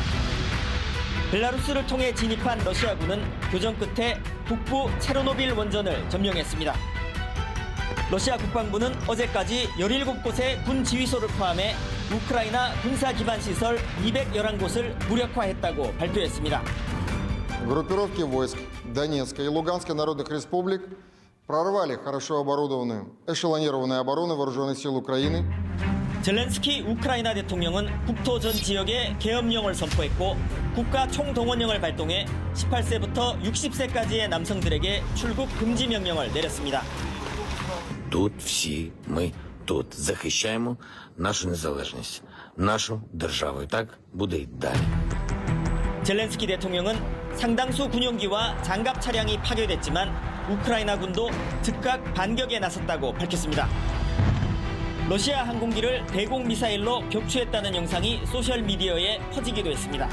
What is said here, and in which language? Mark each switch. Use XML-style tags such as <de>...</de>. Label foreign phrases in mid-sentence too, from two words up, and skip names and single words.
<ko>벨라루스를 통해 진입한 러시아군은 교전 끝에 북부 체르노빌 원전을 점령했습니다. 러시아 국방부는 어제까지 17곳의 군 지휘소를 포함해 우크라이나 군사 기반 시설 211곳을 무력화했다고 발표했습니다.</ko> <ru>Группировки войск Донецкой и Луганской народных республик прорвали хорошо оборудованную эшелонированную оборону вооруженных сил Украины.</ru> <ko>젤렌스키 우크라이나 대통령은 국토 전 지역에 계엄령을 선포했고 국가 총동원령을 발동해 18세부터 60세까지의 남성들에게 출국 금지 명령을 내렸습니다.</ko> <uk>Тут всі ми тут захищаємо нашу незалежність, нашу державу. І так буде й далі.</uk> <ko>젤렌스키 대통령은 상당수 군용기와 장갑 차량이 파괴됐지만 우크라이나 군도 즉각 반격에 나섰다고 밝혔습니다. 러시아 항공기를 대공 미사일로 격추했다는 영상이 소셜미디어에 퍼지기도 했습니다.</ko>